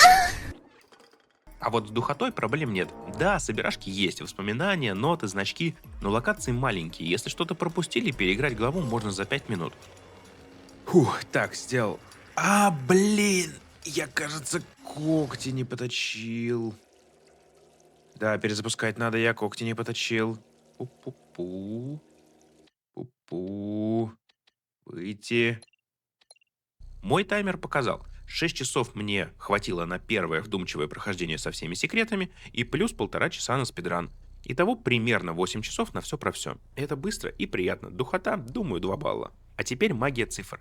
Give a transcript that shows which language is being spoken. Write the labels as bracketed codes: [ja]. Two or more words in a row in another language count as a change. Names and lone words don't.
[ru] А вот с духотой проблем нет. Да, собирашки есть, воспоминания, ноты, значки, но локации маленькие. Если что-то пропустили, переиграть главу можно за 5 минут. Фух, так, сделал. А, блин! Я, кажется, когти не поточил. Да, перезапускать надо, я когти не поточил. Пу-пу-пу. Пу-пу. Выйти. Мой таймер показал, 6 часов мне хватило на первое вдумчивое прохождение со всеми секретами и плюс 1,5 часа на спидран. Итого примерно 8 часов на все про все. Это быстро и приятно. Духота, думаю, 2 балла. А теперь магия цифр.